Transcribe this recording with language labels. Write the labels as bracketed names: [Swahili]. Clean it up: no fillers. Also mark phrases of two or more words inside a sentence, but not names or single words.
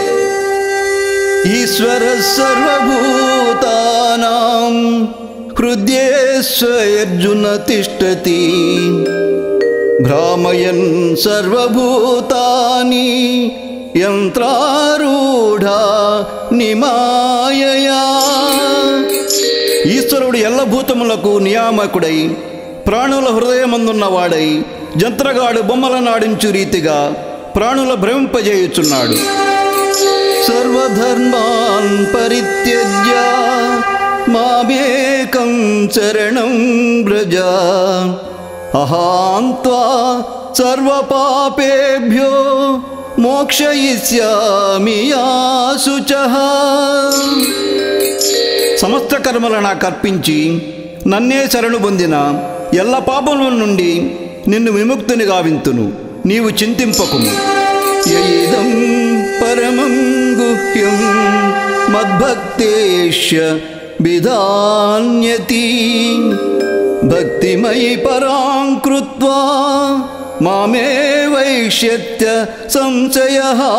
[Sanskrit] ఈశ్వర సర్వభూతానాం హృదయేష్వర్జున తిష్టతి భ్రామయన్ సర్వభూతాని యంత్రారూఢ నిమాయయా. [Telugu] ఈశ్వరుడు ఎల్లభూతములకు నియామకుడై ప్రాణుల హృదయమందున్నవాడై జంత్రగాడు బొమ్మలను ఆడించు రీతిగా ప్రాణుల భ్రమింపజేయుచున్నాడు. [Sanskrit] సర్వధర్మాన్ పరిత్యజ్య మామేకం శరణం వ్రజ అహం త్వా సర్వపాపేభ్యో మోక్షయిష్యామి శుచః. [Telugu] సమస్త కర్మలను నాకు అర్పించి నన్నే శరణు పొందిన ఎల్ల పాపముల నుండి నిన్ను విముక్తిని గావింతును. నీవు చింతింపకుము. [Sanskrit] యయిదం పరమం గుహ్యం మద్భక్తేష్య విధాన్యతి భక్తిమయి పరాం కృత్వా మామే వైష్యత్య సంశయః.